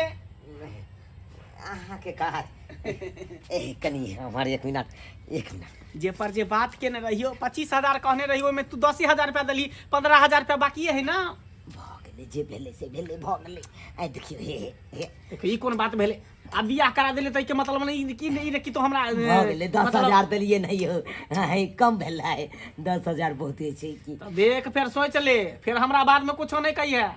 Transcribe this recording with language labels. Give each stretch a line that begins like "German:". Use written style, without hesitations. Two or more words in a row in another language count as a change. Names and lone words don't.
Maithili: अहाँ के कहा कनी हमारे 1 मिनट जे पर जे बात के न रहियो 25,000 कहने रहियो में तू 10,000 रुपया दली 15,000 रुपया बाकी है ना भ गेले जे भेले से भेले भ गेले आई देखियो हे ई कोन बात भेले आ बियाह करा देले त के मतलब नहीं कि तो हमरा भ गेले 10,000 देलिए नहीं हो है कम भेला है 10,000 बहुते छै की तो देख फिर सोच ले फिर हमरा बाद में कुछो नहीं कही है